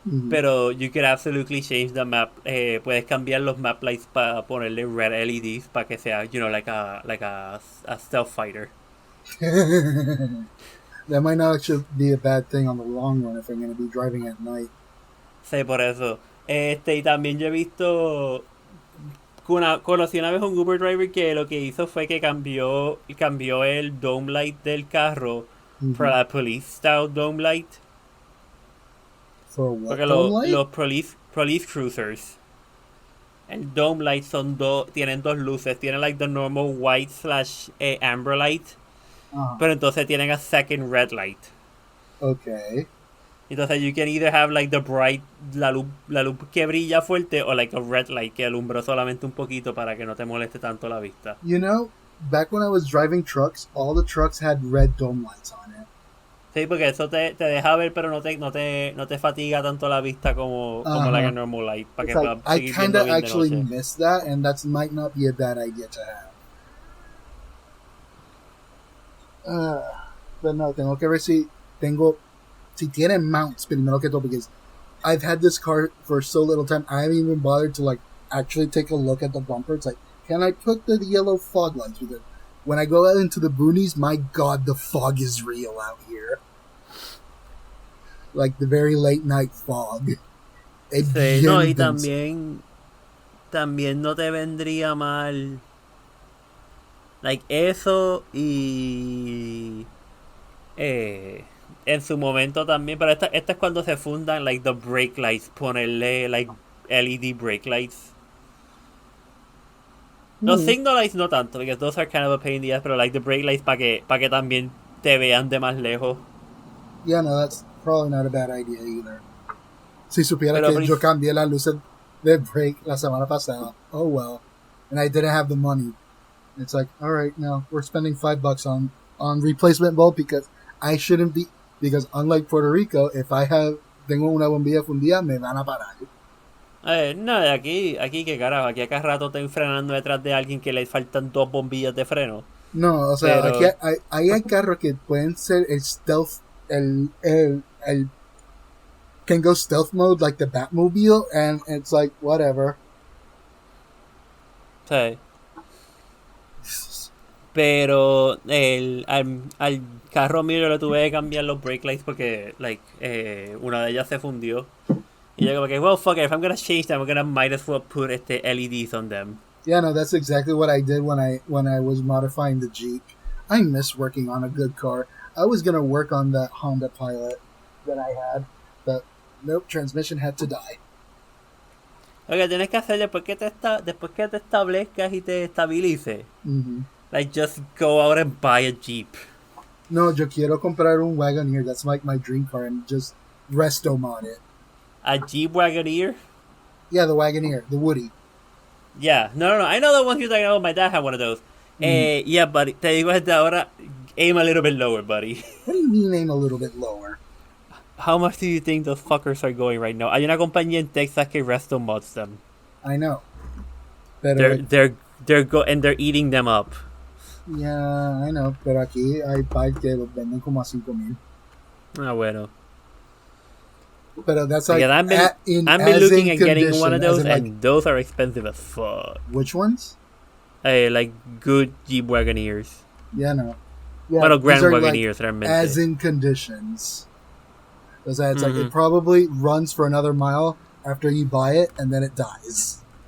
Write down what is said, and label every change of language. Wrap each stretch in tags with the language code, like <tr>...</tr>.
<en>Pero you could absolutely change the map.</en> <es>Puedes cambiar los map lights para ponerle red LEDs para que sea,</es> <en>like a stealth fighter. That might not actually be a bad thing on the long run if I'm going to be driving at night.</en> <es>Sí, por eso. Y también yo he visto. Conocí una vez un Uber driver que lo que hizo fue que cambió el dome light del carro para la</es> <en>police style dome light. For what?</en> <es>Porque los police cruisers, el dome light tienen dos luces. Tienen</es> <en>like the normal white / amber light.</en> <es>Pero entonces tienen</es> <en>a second red light. Okay.</en> <es>Entonces</es> <en>you can either have like the bright,</en> <es>la luz que brilla fuerte, o</es> <en>like a red light</en> <es>que alumbra solamente un poquito para que no te moleste tanto la vista.</es> <en>You know, back when I was driving trucks, all the trucks had red dome lights on it.</en> <es>Sí, porque eso te deja ver, pero no te fatiga tanto la vista como</es> <en>like a normal light.</en> <es>Para que</es> <en>like, I kind of actually miss that, and that might not be a bad idea to have. But no,</en> <es>tengo que ver si tiene mounts primero que todo,</es> <en>because I've had this car for so little time, I haven't even bothered to like actually take a look at the bumper. It's like, can I put the yellow fog lights with it? When I go out into the boonies, my God, the fog is real out here. Like the very late night fog.</en> <es>Sí, no, y también no te vendría mal like eso y en su momento también, pero esta es cuando se fundan</es> <en>like the brake lights,</en> <es>ponerle</es> <en>like LED brake lights.</en> <es>Los signal lights no tanto,</es> <en>because those are kind of a pain in the ass,</en> <es>pero</es> <en>like the brake lights</en> <es>para que también te vean de más lejos.</es> <en>Yeah, no, that's probably not a bad idea either.</en> <es>Si supiera que yo cambié las luces de brake la semana pasada,</es> <en>oh well, and I didn't have the money. It's like, all right, now we're spending $5 on replacement bulb because I shouldn't be, because unlike Puerto Rico, if</en> <es>tengo una bombilla fundida, me van a parar. No, aquí qué carajo, aquí a cada rato estoy frenando detrás de alguien que le faltan 2 bombillas de freno. No, o sea, pero aquí hay carros que pueden ser el stealth, el</es> <en>can go stealth mode like the Batmobile, and it's like, whatever.</en> <es>Sí. Pero al carro mío le tuve que cambiar los brake lights porque una de ellas se fundió. Y yo como que,</es> <en>well, fuck it, if I'm gonna change them, I'm gonna might as well put LEDs on them. Yeah, no, that's exactly what I did when I was modifying the Jeep. I miss working on a good car. I was gonna work on that Honda Pilot that I had, but nope, transmission had to die.</en> <es>Lo que tienes que hacer después que te establezcas y te estabilices,</es> <en>like just go out and buy a Jeep.</en> <es>No, yo quiero comprar un Wagoneer.</es> <en>That's like my dream car, and just resto mod it. A Jeep Wagoneer? Yeah, the Wagoneer, the Woody. Yeah, no, I know the ones you're talking about. My dad had one of those. Yeah, buddy,</en> <es>te digo desde ahora,</es> <en>aim a little bit lower, buddy. What do you mean aim a little bit lower? How much do you think those fuckers are going right now?</en> <es>Hay una compañía en Texas que resto mods them.</es> <en>I know. Pero they're eating them up. Yeah, I know.</en> <es>Pero aquí hay par que los venden como a 5,000. Ah, bueno.</es> <en>Pero that's like, I've been looking at getting one of those, and those are expensive as fuck. Which ones? Like good Jeep Wagoneers. Yeah, no. Yeah, well, Grand Wagoneers, like, as in conditions. Because it's like, it probably runs for another mile after you buy it, and then it dies.</en>